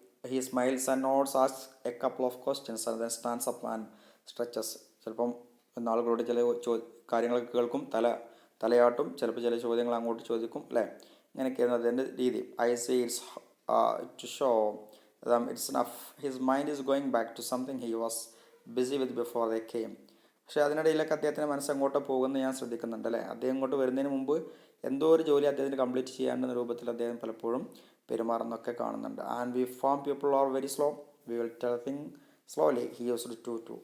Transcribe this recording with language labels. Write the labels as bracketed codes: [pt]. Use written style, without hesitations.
[en] He smiles and nods, asks a couple of questions and then stands up and stretches. [ml] ചിലപ്പം ആളുകളോട് ചില കാര്യങ്ങളൊക്കെ കേൾക്കും, തലയാട്ടും, ചിലപ്പോൾ ചില ചോദ്യങ്ങൾ അങ്ങോട്ട് ചോദിക്കും അല്ലേ. ഇങ്ങനെയൊക്കെയായിരുന്നു അതിൻ്റെ രീതി. [en] I say it's to show them it's enough. His mind is going back to something he was busy with before they came. [ml] പക്ഷേ അതിനിടയിലൊക്കെ അദ്ദേഹത്തിൻ്റെ മനസ്സങ്ങോട്ട് പോകുന്നത് ഞാൻ ശ്രദ്ധിക്കുന്നുണ്ട് അല്ലേ. അദ്ദേഹം ഇങ്ങോട്ട് വരുന്നതിന് മുമ്പ് എന്തോ ഒരു ജോലി അദ്ദേഹത്തിന് കംപ്ലീറ്റ് ചെയ്യാനുള്ള രൂപത്തിൽ അദ്ദേഹം പലപ്പോഴും പെരുമാറുന്നൊക്കെ കാണുന്നുണ്ട്. [en] And we farm people are very slow, we will tell thing slowly he used to.